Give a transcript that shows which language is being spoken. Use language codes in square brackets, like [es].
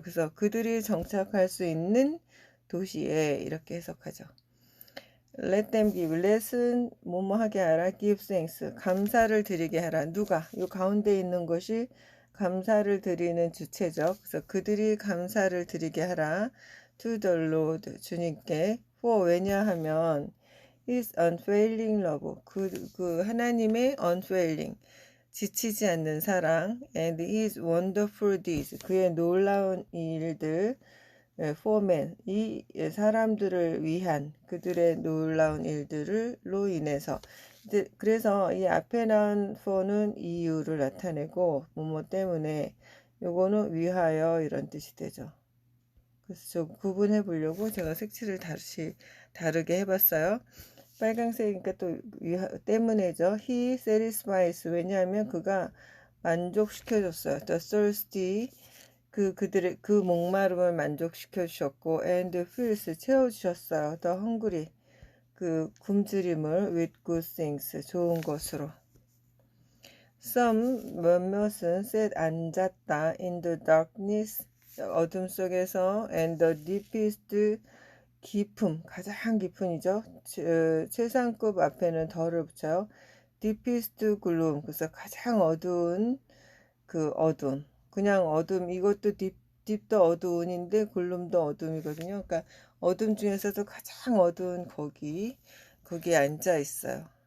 [ko] 그래서 그들이 정착할 수 있는 도시에 이렇게 해석하죠. [en] Let them give, [ko] let은 뭐뭐 하게 하라, [en] give thanks, [ko] 감사를 드리게 하라. 누가? 요 가운데 있는 것이 감사를 드리는 주체적. 그래서 그들이 감사를 드리게 하라. [en] To the Lord, [ko] 주님께. [en] For, [ko] 왜냐하면 [en] His unfailing love, [ko] 그 하나님의 unfailing, 지치지 않는 사랑, [en] and His wonderful deeds, [ko] 그의 놀라운 일들, [en] for men, [ko] 이 사람들을 위한 그들의 놀라운 일들로 인해서. 그래서 이 앞에 나온 for는 이유를 나타내고 뭐뭐 때문에, 요거는 위하여 이런 뜻이 되죠. 그래서 좀 구분해 보려고 제가 색칠을 다시 다르게 해봤어요. 빨강색이니까 또 때문에죠. [en] He satisfies, [ko] 왜냐하면 그가 만족시켜줬어요. [en] The thirsty, [ko] 그들의 그 목마름을 만족시켜 주셨고, [en] and fills, [ko] 채워주셨어요. [en] The hungry, [ko] 그 굶주림을 [en] with good things, [ko] 좋은 것으로. [en] Some, [ko] 몇몇은 [en] sat, [ko] 앉았다 [en] in the darkness, [ko] 어둠 속에서, [en] and the deepest, [ko] 깊음, 가장 깊은이죠. 최상급 앞에는 더를 붙여요. [en] deepest gloom, [ko] 그래서 가장 어두운 그 어둠. 그냥 어둠, 이것도 딥도 어두운인데 글룸도 어둠이거든요. 그러니까 어둠 중에서도 가장 어두운 거기에 앉아 있어요.